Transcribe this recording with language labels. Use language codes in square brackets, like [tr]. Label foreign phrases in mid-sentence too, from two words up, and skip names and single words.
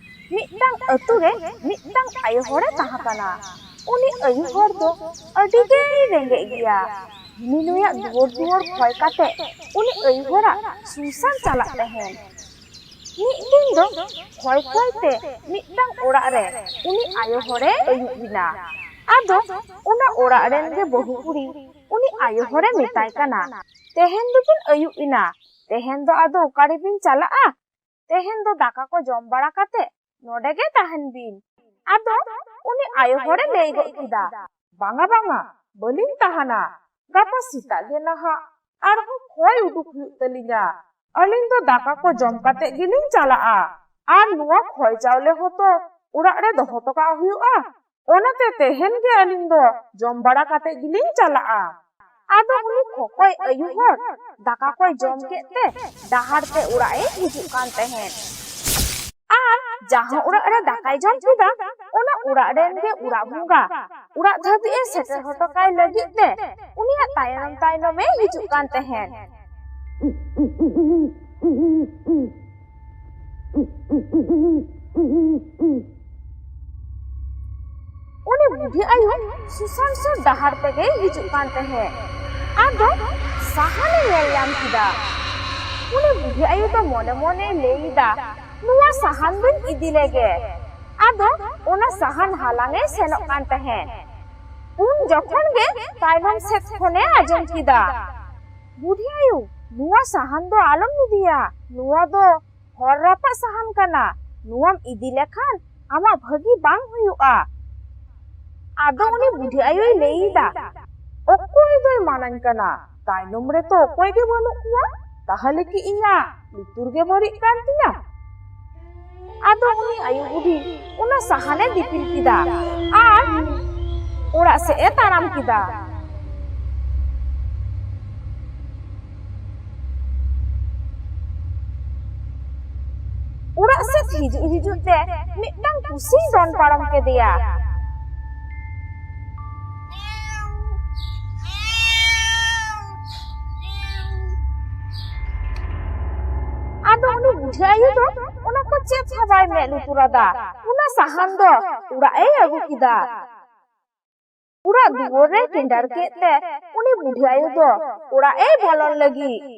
[sat] मिट्टांग अतु रे मिट्टांग आयो हरे ताहाकाना उनी आयो हर दो अडी गे रेंगे गिया नुनुया दुवर खय काते उनी आयो हरा सुसान चाला तहेन मिट्टिन दो खय खयते मिट्टांग ओड़ा रे उनी आयो हरे आयो बिना आदो उना ओड़ा रेन गे बहु कुड़ी उनी आयो हरे मेताय काना तेहेन दुबिन आयो इना तेहेन दो आदो ओकारे बिन चालाआ तेहेन दो दाका को जम बाड़ा काते नोडे गे ताहेन बिन आदो उनी आयो हरे लई गो किदा बांगा बांगा बलिन ताहाना गापा सीता गे नहा आरहो खय उडुक हुयुग तलिना अलिन दो दाका को जम काते गिलिन चालाआ आर नुवा खय चावले होतो उड़ा रे दोहो टोका हुयुगा ओनाते तेहेन गे अलिन दो जम बाड़ा काते गिलिन चालाआ आदो उनी खोखय आयो हर दाका कोय जम केते डाहार ते उड़ाए हिजुग कान तहेन आर जहां उड़ा रे दाकाय जम किदा ओना उड़ा रेन गे उड़ा बुंगा उड़ा धाबी ए सेटर हटकाय लगी ते उनिया तायनम तायनमे हिजुग कान तहेन उनी बुढ़ी आयु सुसान सुर डाहार तेगे हिजुग कान तहेन आदो साहाने नेल याम किदा उनी बुढ़ी आयु तो मोने मोने लेईदा नुवा साहान बिन इदी लेगे आदो ओना साहान हालांगे सेनोक कान तहेन उन जखन गे तायनम सेत खने आजम किदा बुढ़ी आयु नुवा साहान दो आलम इदिया नुवा दो हर रापा साहान काना नुवाम इदी लेखान आमा भागी बांग हुयुआ आदो उनी बुढ़ी आयु लेईदा ओकोय दोय मानान काना तायनम रे तो ओकोय गे बानु कुआ ताहले कि इया लुतुर गे बरिक कान तिया आदो उनी आयु बुढ़ी उना साहाने दिपिल किदा आर ओड़ा से ए ताराम किदा उड़ा से हिजुग ते मिट्टांग कुसी दोन पारम के दिया आदो उनी बुढ़ी आयु दो उना को चेप हवाय मे लुतुरादा उना साहान दो उड़ा ए अगु किदा उड़ा दुवर रे टेंडर केते उनी बुढ़ी आयु दो उड़ा ए बोलन लगी